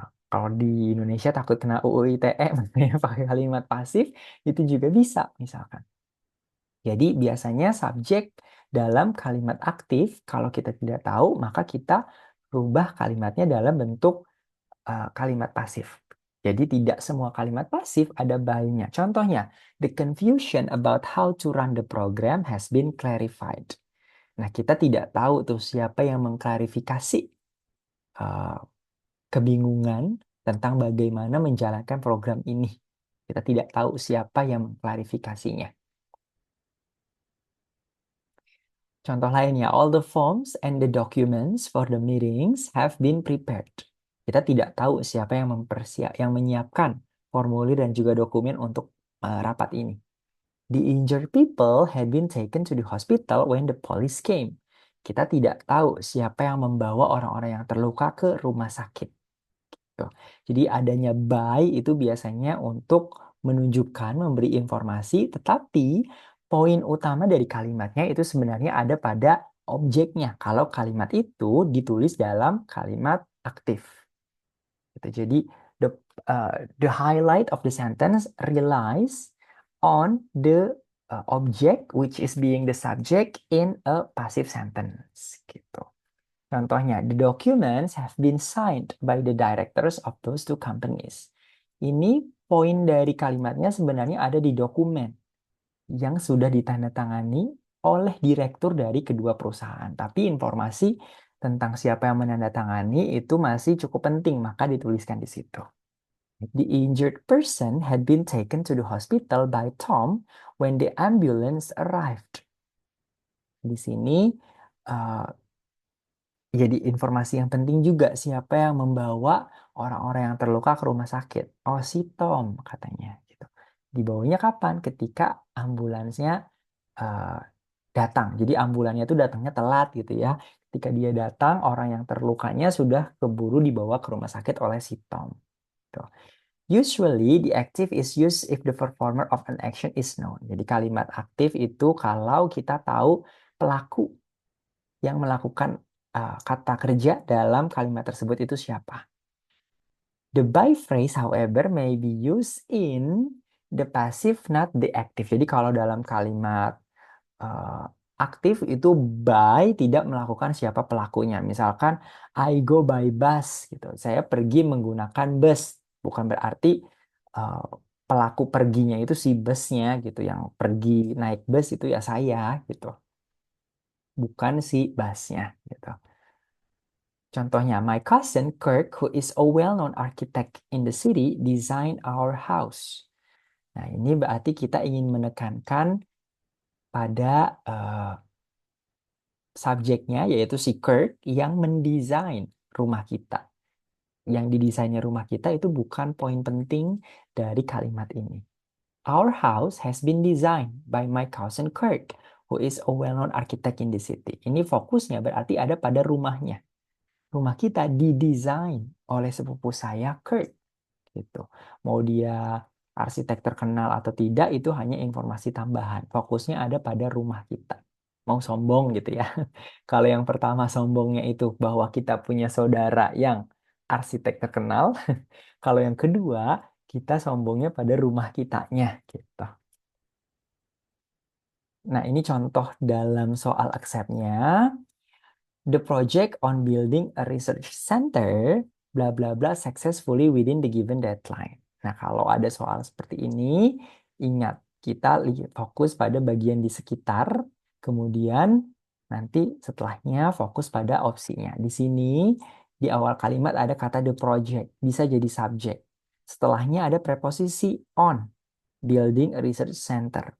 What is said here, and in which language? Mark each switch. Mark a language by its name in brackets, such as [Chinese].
[Indonesian] Kalau di Indonesia takut kena UU ITE, makanya pakai kalimat pasif, itu juga bisa misalkan. Jadi biasanya subjek dalam kalimat aktif, kalau kita tidak tahu, maka kita rubah kalimatnya dalam bentuk kalimat pasif. Jadi tidak semua kalimat pasif ada by-nya. Contohnya, [English] the confusion about how to run the program has been clarified. [Indonesian] Nah, kita tidak tahu tuh siapa yang mengklarifikasi uh, kebingungan tentang bagaimana menjalankan program ini. Kita tidak tahu siapa yang mengklarifikasinya. Contoh lainnya, [English] all the forms and the documents for the meetings have been prepared. [Indonesian] Kita tidak tahu siapa yang yang menyiapkan formulir dan juga dokumen untuk rapat ini. [English] The injured people had been taken to the hospital when the police came. [Indonesian] Kita tidak tahu siapa yang membawa orang-orang yang terluka ke rumah sakit. Tuh. Jadi adanya by itu biasanya untuk menunjukkan, memberi informasi, tetapi poin utama dari kalimatnya itu sebenarnya ada pada objeknya. Kalau kalimat itu ditulis dalam kalimat aktif. Gitu. Jadi [English] the the highlight of the sentence relies on the object which is being the subject in a passive sentence. [Indonesian] Gitu. Contohnya, [English] the documents have been signed by the directors of those two companies. [Indonesian] Ini poin dari kalimatnya sebenarnya ada di dokumen yang sudah ditandatangani oleh direktur dari kedua perusahaan. Tapi informasi tentang siapa yang menandatangani itu masih cukup penting, maka dituliskan di situ. [English] The injured person had been taken to the hospital by Tom when the ambulance arrived. [Indonesian] Di sini uh, jadi informasi yang penting juga siapa yang membawa orang-orang yang terluka ke rumah sakit. Oh, si Tom katanya gitu. Dibawanya kapan? Ketika ambulansnya uh, datang. Jadi ambulannya itu datangnya telat gitu ya. Ketika dia datang, orang yang terlukanya sudah keburu dibawa ke rumah sakit oleh si Tom. Tuh. [English] Usually the active is used if the performer of an action is known. [Indonesian] Jadi kalimat aktif itu kalau kita tahu pelaku yang melakukan kata kerja dalam kalimat tersebut itu siapa. [English] The by phrase, however, may be used in the passive, not the active. [Indonesian] Jadi kalau dalam kalimat uh, aktif itu by tidak melakukan siapa pelakunya. Misalkan [English] I go by bus [Indonesian] gitu. Saya pergi menggunakan bus. Bukan berarti uh, pelaku perginya itu si busnya gitu. Yang pergi naik bus itu ya saya gitu. Bukan si busnya gitu. Contohnya, [English] my cousin Kirk, who is a well-known architect in the city, designed our house. [Indonesian] Nah, ini berarti kita ingin menekankan pada subjeknya, yaitu si Kirk, yang mendesain rumah kita. Yang didesainnya rumah kita itu bukan poin penting dari kalimat ini. [English] Our house has been designed by my cousin Kirk, who is a well-known architect in the city. [Indonesian] Ini fokusnya berarti ada pada rumahnya. Rumah kita didesain oleh sepupu saya, Kurt. Gitu. Mau dia arsitek terkenal atau tidak, itu hanya informasi tambahan. Fokusnya ada pada rumah kita. Mau sombong gitu ya. Kalau yang pertama sombongnya itu bahwa kita punya saudara yang arsitek terkenal. Kalau yang kedua, kita sombongnya pada rumah kitanya gitu. Nah, ini contoh dalam soal accept-nya. [English] The project on building a research center, bla bla bla, successfully within the given deadline. [Indonesian] Nah, kalau ada soal seperti ini, ingat kita fokus pada bagian di sekitar, kemudian nanti setelahnya fokus pada opsinya. Di sini di awal kalimat ada kata the project, bisa jadi subjek. Setelahnya ada preposisi on, building a research center.